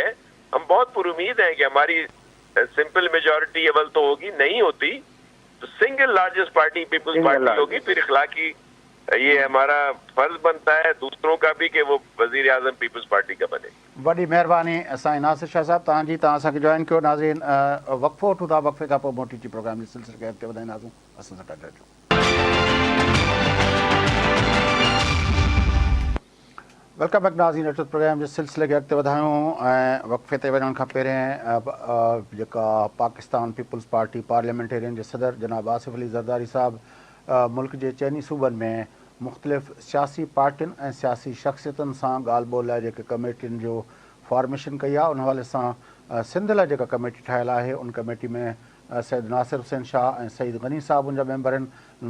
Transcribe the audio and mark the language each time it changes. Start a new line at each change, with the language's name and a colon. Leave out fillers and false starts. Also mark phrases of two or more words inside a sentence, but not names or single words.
Urdu: ہم بہت پر امید ہیں کہ ہماری
English: simple majority
Urdu: اول تو ہوگی, نہیں ہوتی تو
English: single largest party
Urdu: پیپلز پارٹی ہوگی. پھر اخلاقی یہ ہمارا فرض بنتا ہے دوسروں کا بھی کہ وہ وزیر اعظم پیپلز پارٹی کا بنے.
Sindhi: بڑی مہربانی سائیں ناصر شاہ صاحب تاں اساں جوائن کیو. ناظرین وقفو وٹھوں था, وقفے खां पोइ मोटी टी प्रोग्राम जे सिलसिले खे अॻिते वधाईंदासीं. असां सां गॾु रहिजो.
English: welcome back
Sindhi: नाज़रीन. अचो प्रोग्राम जे सिलसिले खे अॻिते वधायूं ऐं वक़फ़े ते वञण खां पहिरियों जेका पाकिस्तान पीपल्स पार्टी पार्लियामेंटेरियन जे सदर जनाब आसिफ अली ज़रदारी साहब मुल्क जे चइनी सूबनि में मुख़्तलिफ़ सियासी पार्टियुनि ऐं सियासी शख़्सियतुनि सां ॻाल्हि ॿोल लाइ जेके कमेटियुनि जो फॉर्मेशन कई आहे, उन हवाले सां सिंध लाइ जेका कमेटी ठाहियलु आहे उन कमेटी में सैयद नासिर हुसैन शाह ऐं सईद गनी साहब उनजा मेंबर आहिनि.